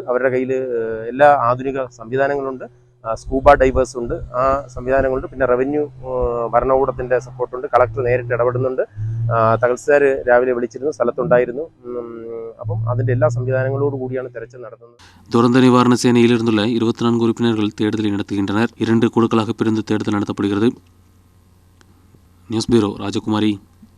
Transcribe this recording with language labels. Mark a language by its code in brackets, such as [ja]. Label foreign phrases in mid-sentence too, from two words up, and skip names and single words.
[ml] അവരുടെ കയ്യിൽ എല്ലാ ആധുനിക സംവിധാനങ്ങളുണ്ട്. സ്കൂബ ഡൈവേഴ്സ് ഉണ്ട്, ആ സംവിധാനങ്ങളുണ്ട്. പിന്നെ റവന്യൂ ഭരണകൂടത്തിൻ്റെ സപ്പോർട്ടുണ്ട്. കളക്ടർ നേരിട്ട് ഇടപെടുന്നുണ്ട്. തഹസിൽദാർ രാവിലെ വിളിച്ചിരുന്നു, സ്ഥലത്തുണ്ടായിരുന്നു. അപ്പം അതിൻ്റെ എല്ലാ സംവിധാനങ്ങളോട് കൂടിയാണ് തെരച്ചിൽ നടത്തുന്നത്. [ta] துரந்த நிவாரண சேனையில் இருந்துள்ள 24 உறுப்பினர்கள் தேடுதலை நடத்துகின்றனர். 2 குழுக்களாக பிரிந்து தேடுதல் நடத்தப்படுகிறது. நியூஸ் பியூரோ ராஜகுமாரி.